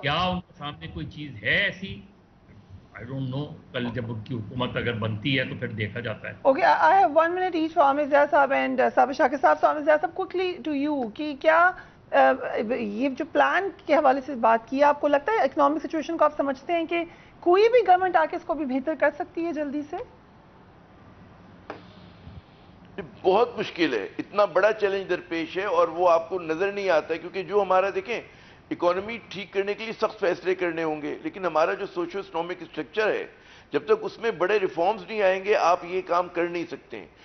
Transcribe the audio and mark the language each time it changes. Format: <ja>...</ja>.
<ur>کیا ان کے سامنے کوئی چیز ہے ایسی؟</ur> <en>I don't know.</en> <ur>کل جب ان کی حکومت اگر بنتی ہے تو پھر دیکھا جاتا ہے.</ur> <en>Okay, I have 1 minute each for Amir Zia صاحب and Sabir Shakir صاحب. So Amir Zia صاحب, quickly to you</en> <ur>کہ کیا یہ جو پلان کے حوالے سے بات کی، آپ کو لگتا ہے اکنامک سچویشن کو آپ سمجھتے ہیں کہ کوئی بھی گورنمنٹ آ کے اس کو بھی بہتر کر سکتی ہے جلدی سے؟ بہت مشکل ہے، اتنا بڑا چیلنج درپیش ہے اور وہ آپ کو نظر نہیں آتا ہے، کیونکہ جو ہمارا دیکھیں اکانومی ٹھیک کرنے کے لیے سخت فیصلے کرنے ہوں گے، لیکن ہمارا جو سوشو اکنامک اسٹرکچر ہے جب تک اس میں بڑے ریفارمز نہیں آئیں گے آپ یہ کام کر نہیں سکتے ہیں.</ur>